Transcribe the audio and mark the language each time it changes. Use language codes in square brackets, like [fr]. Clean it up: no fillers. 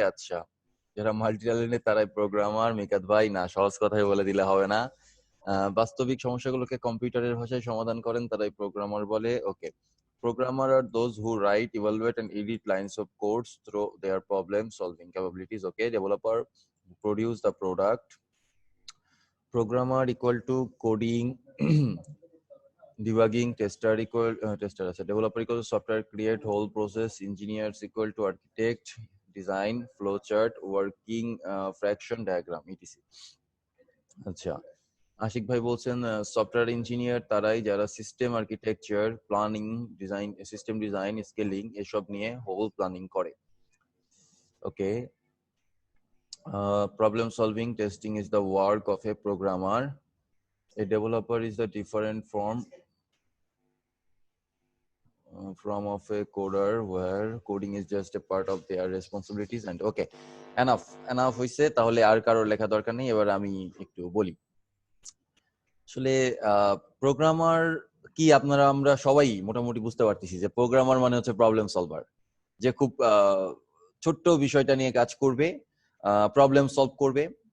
[bn] আচ্ছা, যারা multi talented তারাই প্রোগ্রামার। মিকাত ভাই, না, সহজ কথাই বলে দিলে হবে না। বাস্তবিক সমস্যাগুলোকে কম্পিউটারের ভাষায় সমাধান করেন তারাই প্রোগ্রামার বলে। [en] Okay, programmer আর those who write, evaluate and edit lines of codes through their problem solving capabilities. Okay, developer produce the product, programmer equal to coding, debugging, tester আছে, developer equal to software create whole process, engineers equal to architect, design, flowchart, working fraction diagram, etc. [bn] আচ্ছা, আশিক ভাই বলছেন software engineer তারাই যারা system architecture, planning, design, system design, scaling এসব নিয়ে whole planning করে। [en] Okay, problem solving testing is the work of a programmer. A developer is the different from of a coder, where coding is just a part of their responsibilities. And okay, enough [bn] হইছে, তাহলে আর কারোর লেখা দরকার নেই, এবার আমি একটু বলি। আসলে প্রোগ্রামার কি, আমরা সবাই মোটামুটি বুঝতে পারতেছি যে প্রোগ্রামার মানে হচ্ছে প্রবলেম সলভার, যে খুব ছোট্ট বিষয়টা নিয়ে কাজ করবে, প্রবলেম সলভ করবে।